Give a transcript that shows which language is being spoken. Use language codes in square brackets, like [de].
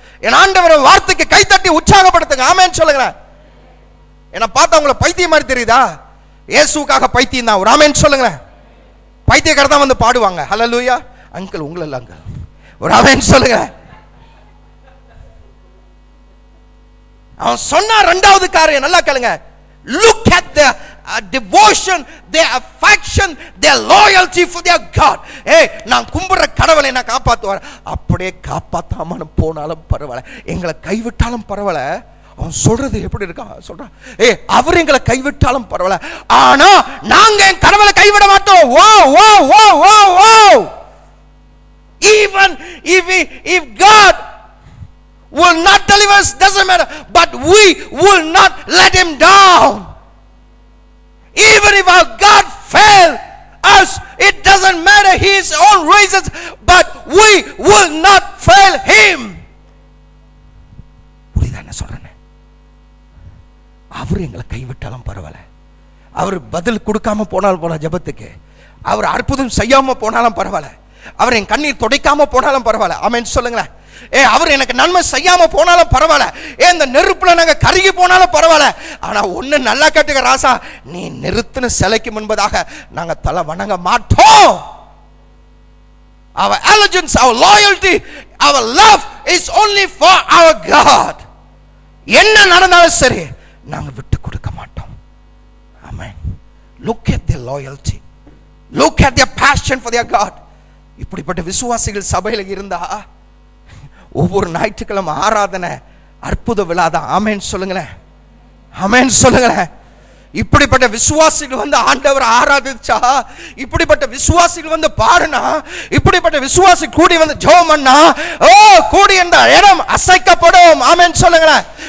[ta] என் ஆண்டவர் வார்த்தைக்கு கை தட்டி உற்சாகப்படுத்துங்க. ஆமென் சொல்லுங்களேன். என்ன பார்த்தா உங்களை பைத்தியம் மாதிரி தெரியுதா? இயேசுக்காக பைத்தியம் தான். ஒரு ஆமென் சொல்லுங்களேன். பைத்தியக்காரர் தான் வந்து பாடுவாங்க. ஹல்லேலூயா. அங்கிள் உங்களை இல்ல அங்கிள், ஒரு ஆமென் சொல்லுங்க. அவன் சொன்ன இரண்டாவது காரியம் நல்லா கேளுங்க. [en] Look at their devotion, their affection, their loyalty for their God. [ta] நான் கும்புற கடவுளை என்ன காப்பாத்துவார், அப்படியே காப்பாத்தாம போனாலும் பரவாயில்ல, எங்களை கைவிட்டாலும் பரவாயில்ல. அவன் சொல்றது எப்படி இருக்கான் சொல்றான், அவர் எங்களை கைவிட்டாலும் பரவாயில்ல, ஆனா நாங்க என் கடவுளை கைவிட மாட்டோம். வா வா வா வா வா. [en] Even if God will not deliver us, doesn't matter, but we will not let him down. Even if our God fail us, it doesn't matter, his own reasons, but we will not fail him. [ta] புரியுதா என்ன சொல்றேன்? அவர் எங்களை கைவிட்டாலும் பரவாயில்ல, அவர் பதில் கொடுக்காம போனாலும் போனா ஜெபத்துக்கு, அவர் அற்புதம் செய்யாம போனாலும் பரவாயில்ல, அவர் என் கண்ணீர் துடைக்காம போனாலும் பரவாயில்ல. ஆமென் சொல்லுங்களேன். அவர் எனக்கு நன்மை செய்யாம போனாலும் பரவாயில்ல, இந்த நெருப்புல நாங்க கருகி போனாலும் பரவாயில்ல, ஆனா ஒண்ணு நல்லா கேட்டுக்க ராசா, நீ நிறுத்தின சிலைக்கு முன்பதாக நாங்க தலை வணங்க மாட்டோம். [en] Our allegiance, our loyalty, our love is only for our God. [ta] என்ன நடந்தாலும் சரி நாங்க விட்டு கொடுக்க மாட்டோம். [en] Amen. Look at their loyalty, look at their passion for their God. [ta] இப்படிப்பட்ட விசுவாசிகள் சபையில இருந்தா ஒவ்வொரு ஞாயிற்றுக்கிழமை ஆராதனை அற்புத விழாதான். ஆமென் சொல்லுங்களேன். ஆமென் சொல்லுங்களேன். இப்படிப்பட்ட விசுவாசிகள் வந்து ஆண்டவர் ஆராதிச்சா, இப்படிப்பட்ட விசுவாசிகள் வந்து பாடுனா, இப்படிப்பட்ட விசுவாசி கூடி வந்து ஜெபம் பண்ணா, கூடி இந்த இடம் அசைக்கப்படும். ஆமென் சொல்லுங்களேன்.